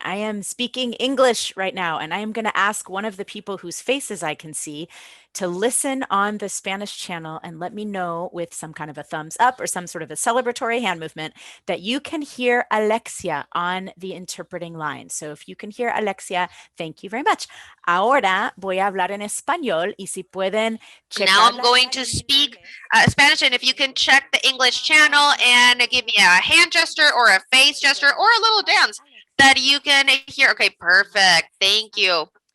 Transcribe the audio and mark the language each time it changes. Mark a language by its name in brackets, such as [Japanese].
[English] I am speaking English right now, and I am going to ask one of the people whose faces I can see to listen on the Spanish channel and let me know with some kind of a thumbs up or some sort of a celebratory hand movement that you can hear Alexia on the interpreting line. So if you can hear Alexia, thank you very much. [Spanish] Ahora voy a hablar en español y si pueden checar. [English] Now I'm going to speak Spanish, and if you can check the English channel and give me a hand gesture or a face gesture or a little dance that you can hear. Okay, perfect. Thank you.